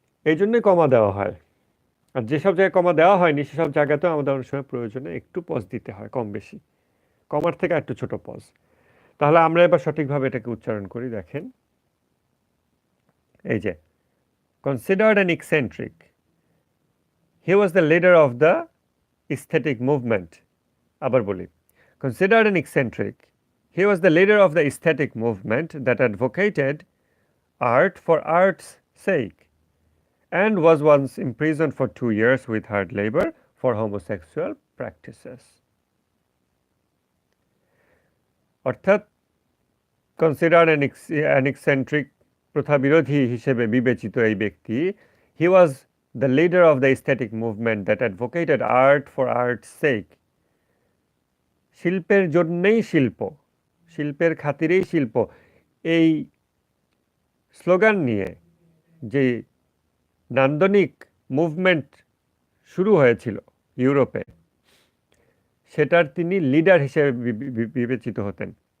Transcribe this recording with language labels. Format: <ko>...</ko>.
<bn>এই জন্যই কমা দেওয়া হয়। আর যেসব জায়গায় কমা দেওয়া হয়নি সেসব জায়গাতেও আমাদের অনেক সময় প্রয়োজনে একটু পজ দিতে হয়, কম বেশি, কমার থেকে একটু ছোট পজ। তাহলে আমরা এবার সঠিকভাবে এটাকে উচ্চারণ করি, দেখেন এই যে</bn> <en>Considered an eccentric, he was the leader of the aesthetic movement.</en> <bn>আবার বলি,</bn> <en>considered an eccentric, he was the leader of the aesthetic movement that advocated art for art's sake and was once imprisoned for 2 years with hard labor for homosexual practices.</en> <bn>অর্থাৎ</bn> <en>considered an eccentric,</en> <bn>প্রথা বিরোধী হিসেবে বিবেচিত এই ব্যক্তি,</bn> <en>he was the leader of the aesthetic movement that advocated art for art's sake.</en> <bn>শিল্পের জন্যেই শিল্প, শিল্পের খাতিরেই শিল্প, এই স্লোগান নিয়ে যে নান্দনিক মুভমেন্ট শুরু হয়েছিল ইউরোপে, সেটার তিনি লিডার হিসেবে বিবেচিত হতেন।</bn>